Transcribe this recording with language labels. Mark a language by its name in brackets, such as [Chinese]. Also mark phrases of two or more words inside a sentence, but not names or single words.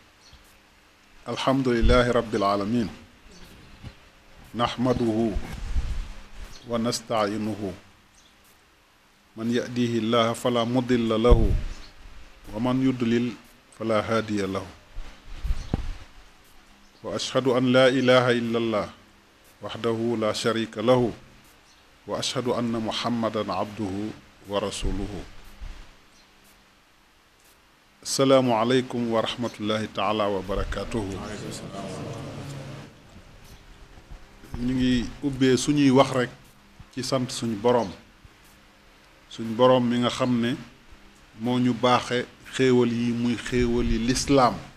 [Arabic] الحمد لله رب العالمين. نحمده ونستعينه. من يهده الله فلا مضل له. ومن يضلل فلا هادي له. وأشهد أن لا إله إلا الله. وحده لا شريك له. وأشهد أن محمدا عبده ورسوله. السلام عليكم ورحمة الله تعالى وبركاته. [Wolof] ñu ngi ubbee suñuy wax rekk ci sant suñu boroom mi nga xam ne moo ñu baaxe xéewal yi muy xéewal yi lislaam